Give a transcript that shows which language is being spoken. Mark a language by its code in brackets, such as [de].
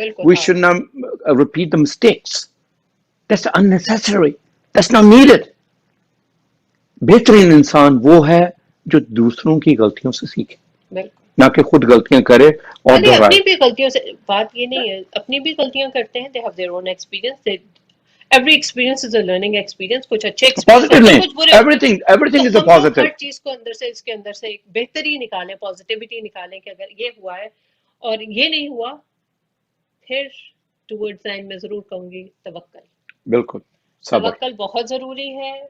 [en] We should not repeat the mistakes. That's unnecessary. That's not needed. [ur] بہترین انسان وہ ہے جو دوسروں کی غلطیوں سے سیکھے, نہ کہ خود غلطیاں کرے اور دہرائے. اپنی بھی غلطیوں سے بات یہ نہیں ہے, اپنی بھی غلطیاں کرتے ہیں. [en] They have their own experience. Every experience is a learning experience. [ur] کچھ اچھے ایکسپیرینس ہوتے ہیں, کچھ برے ہوتے ہیں. [en] Everything is a [ur] ہم لوگ [en] positive. [ur] ہر چیز کو اندر سے اس کے اندر سے ایک بہتری نکالیں, پازیٹیوٹی نکالیں کہ اگر یہ ہوا ہے اور یہ نہیں ہوا, پھر [en] towards end [ur] میں ضرور کہوں گی توکل. بالکل, توکل بہت ضروری ہے.